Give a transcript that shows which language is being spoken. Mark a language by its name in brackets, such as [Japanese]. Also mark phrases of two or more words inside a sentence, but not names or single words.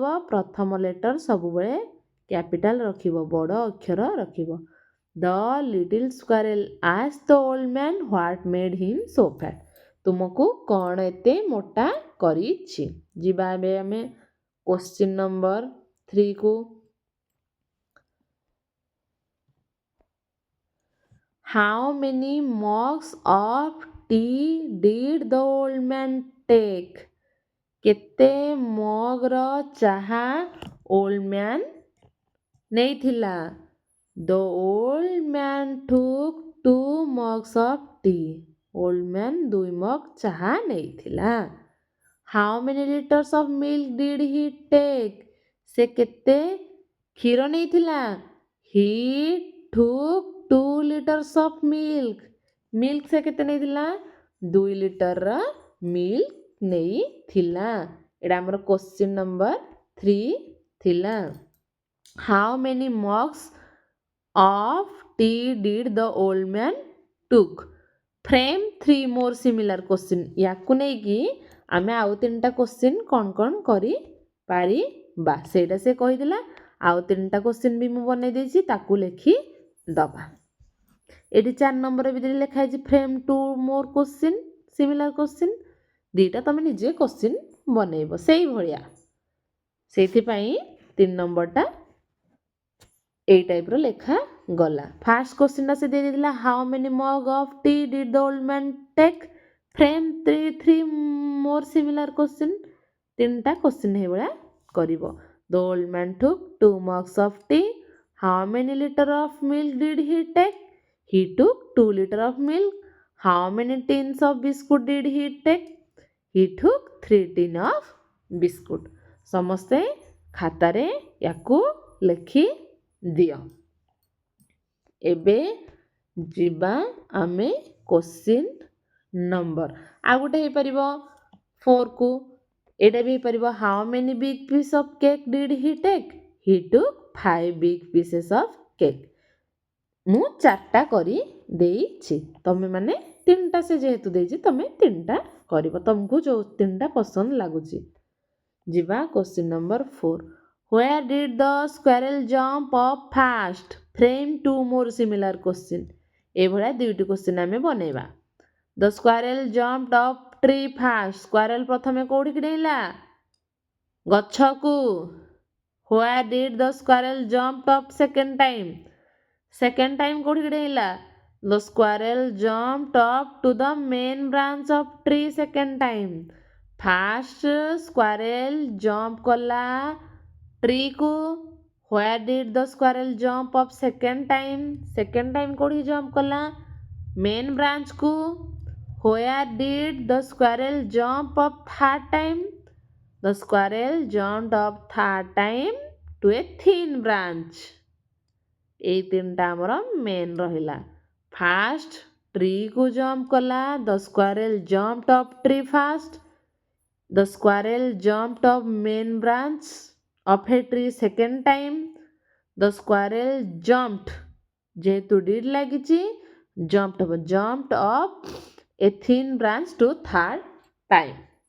[Odia] ପ୍ରଥମ ଲେଟର ସବୁବେଳେ କ୍ୟାପିଟାଲ ରଖିବ, ବଡ଼ ଅକ୍ଷର ରଖିବ। [English] The little squirrel ask the old man what made him so fat. [Odia] ତୁମକୁ କ'ଣ ଏତେ ମୋଟା କରିଛି? ଯିବା ଏବେ ଆମେ [English] question number [Odia] 3କୁ। [English] How many mugs of tea did the old man take? [Odia] କେତେ ମଗର ଚାହା [English] old man [Odia] ନେଇଥିଲା? [English] The old man took 2 mugs of tea. old man [Odia] 2 ମଗ୍ ଚାହା ନେଇଥିଲା। [English] How many liters of milk did he take? [Odia] ସେ କେତେ କ୍ଷୀର ନେଇଥିଲା? [English] He took 2 liters of milk. [Odia] ମିଲ୍କ ସେ କେତେ ନେଇଥିଲା? 2 ଲିଟରର ମିଲ୍କ ନେଇଥିଲା। ଏଇଟା ଆମର [English] question number [Odia] 3 ଥିଲା। [English] How many mugs of tea did the old man took? Frame 3 more similar question. [Odia] ୟାକୁ ନେଇକି ଆମେ ଆଉ 3ଟା କୋଶ୍ଚିନ୍ କ'ଣ କ'ଣ କରିପାରିବା ସେଇଟା ସେ କହିଥିଲା। ଆଉ 3ଟା କୋଶ୍ଚିନ୍ ବି ମୁଁ ବନେଇ ଦେଇଛି, ତାକୁ ଲେଖିଦେବା। ଏଠି 4 ନମ୍ବର ଭିତରେ ଲେଖା ହେଇଛି [English] Frame 2 more question, similar question. [Odia] 2ଟା ତମେ ନିଜେ କୋଶ୍ଚିନ୍ ବନେଇବ ସେଇଭଳିଆ। ସେଇଥିପାଇଁ 3 ନମ୍ବରଟା ଏଇ ଟାଇପ୍ର ଲେଖାଗଲା। [English] first questionଟା [Odia] ସେ ଦେଇଦେଇଥିଲା [English] how many mug of tea did the old man take? Frame 3 more similar question. [Odia] ତିନିଟା କ୍ୱେଶ୍ଚିନ୍ ଏଇଭଳିଆ କରିବ। [English] The old man took 2 mugs of tea. How many liter of milk did he take? He took 2 liter of milk. How many tins of biscuit did he take? He took 3 tin of biscuit. [Odia] ସମସ୍ତେ ଖାତାରେ ୟାକୁ ଲେଖି ଦିଅ। ଏବେ ଯିବା ଆମେ [English] question number [Odia] ଆଉ ଗୋଟେ ହେଇପାରିବ 4 କୁ ଏଇଟା ବି ହେଇପାରିବ [English] how many big piece of cake did he take? He took 5 big pieces of cake. [Odia] ମୁଁ 4ଟା କରି ଦେଇଛି, ତମେ ମାନେ 3ଟା ସେ ଯେହେତୁ ଦେଇଛି ତମେ 3ଟା କରିବ, ତମକୁ ଯୋଉ 3ଟା ପସନ୍ଦ ଲାଗୁଛି। ଯିବା [English] question number [Odia] 4। [English] Where did the squirrel jump up fast? Frame 2 more similar question। [Odia] ଏଇଭଳିଆ 2ଟି କ୍ୱେଶ୍ଚିନ୍ ଆମେ ବନେଇବା। [English] The squirrel jumped up tree fast। [Odia] squirrel ପ୍ରଥମେ କୋଉଠିକି ଡେଇଁଲା? ଗଛକୁ। [English] Where did the squirrel jump up second time? second time [Odia] କୋଉଠିକି ଡେଇଁଲା? [English] The squirrel jumped up to the main branch of tree second time। first squirrel jump କଲା tree କୁ। Where did the squirrel jump up second time? second time [Odia] କୋଉଠିକି jump କଲା? [English] main branch [Odia] କୁ। [English] Where did the squirrel jump up third time? The squirrel jumped up third time to a thin branch। [Odia] ଏଇ ତିନିଟା ଆମର ମେନ୍ ରହିଲା। [English] First tree କୁ ଜମ୍ପ କଲା, the squirrel jumped up tree first. The squirrel jumped up main branch of a tree second time. The squirrel jumped [Odia] ଯେହେତୁ ଡିଡ୍ ଲାଗିଛି ଜମ୍ପଡ ହବ, [English] jumped up a thin branch to third time.